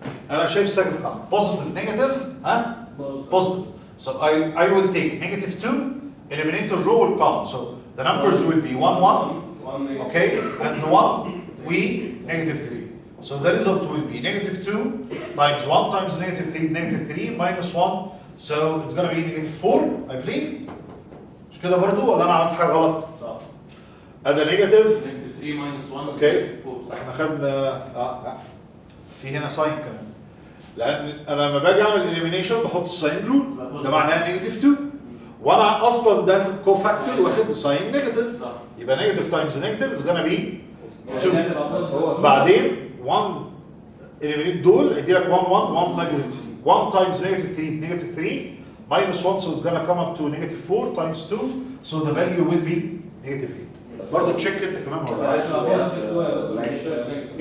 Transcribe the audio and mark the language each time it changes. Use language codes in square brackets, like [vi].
[ar] انا شايف سكند كام بوزيتيف نيجاتيف ها؟ بوزيتيف. [en] So I will take negative 2 eliminate the row will come. So the numbers will be 1 1 okay and 1 we negative 3. So the result will be negative 2 times 1 times negative 3 minus 1 so it's going to be negative 4 I believe. [ar] مش كده برضو ولا انا عملت حاجه غلط؟ صح. هذا نيجاتيف [en] 3 minus 1 [ar] اوكي احنا خدنا لا في هنا ساين كمان لان انا لما باجي اعمل اليمينيشن بحط الساين رول ده معناه نيجاتيف 2 وانا اصلا ده كوفاكتور واخد ساين نيجاتيف، صح. يبقى نيجاتيف تايمز نيجاتيف از جونا بي يعني [en] 2. [ar] ده هتبقى positive. بعدين 1 eliminate دول هيدي لك 1 1 1 نيجاتيف 3. [en] 1 times negative 3 negative 3 minus 1 so it's gonna come up to negative 4 times 2 so the value will be negative 8. [ar] برضه تشيك انت كمان ولا لا؟ هتبقى positive 2 يا دكتور، مش negative.